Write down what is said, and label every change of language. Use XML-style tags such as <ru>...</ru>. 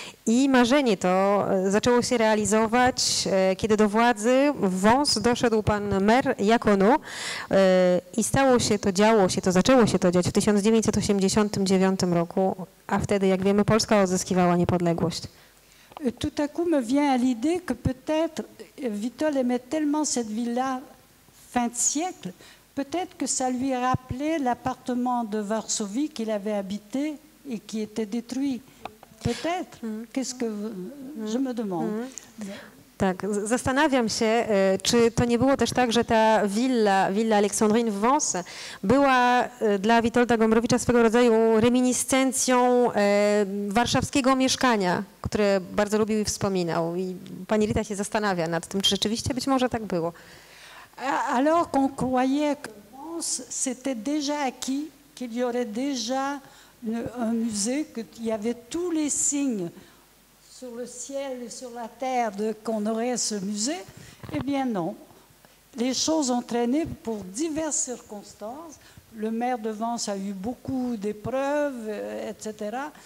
<pl>I marzenie to zaczęło się realizować, kiedy do władzy w Wąs doszedł pan mer Iacono i zaczęło się to dziać w 1989 roku, a wtedy, jak wiemy, Polska odzyskiwała niepodległość.</pl> <fr>Tout à coup me vient à l'idée que peut-être Witold aimait tellement cette villa fin de siècle, peut-être que ça lui rappelait l'appartement de Varsovie qu'il avait habité et qui était détruit. Peut-être. Qu'est-ce que je me demande.</fr> <pl>Tak, zastanawiam się, czy to nie było też tak, że ta willa Aleksandrine w Vence była dla Witolda Gombrowicza swego rodzaju reminiscencją warszawskiego mieszkania, które bardzo lubił i wspominał. I pani Rita się zastanawia nad tym, czy rzeczywiście być może tak było.</pl> <fr>Alors qu'on croyait que Vence c'était déjà acquis, qu'il y aurait déjà un musée, qu'il y avait tous les signes sur le ciel et sur la terre qu'on aurait ce musée, eh bien non. Les choses ont traîné pour diverses circonstances. Le maire de Vence a eu beaucoup d'épreuves, etc.</fr>